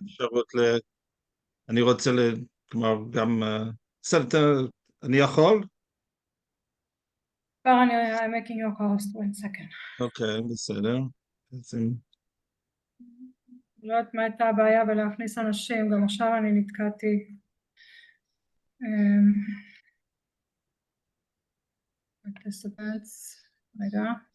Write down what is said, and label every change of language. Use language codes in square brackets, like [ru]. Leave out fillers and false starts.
[he] האפשרות אני רוצה כלומר, גם... בסדר, אני יכול? כבר [en] I'm making your host, one second. [he] אוקיי, בסדר. לא יודעת מה הייתה הבעיה בלהכניס אנשים, גם עכשיו אני נתקעתי. participants, רגע.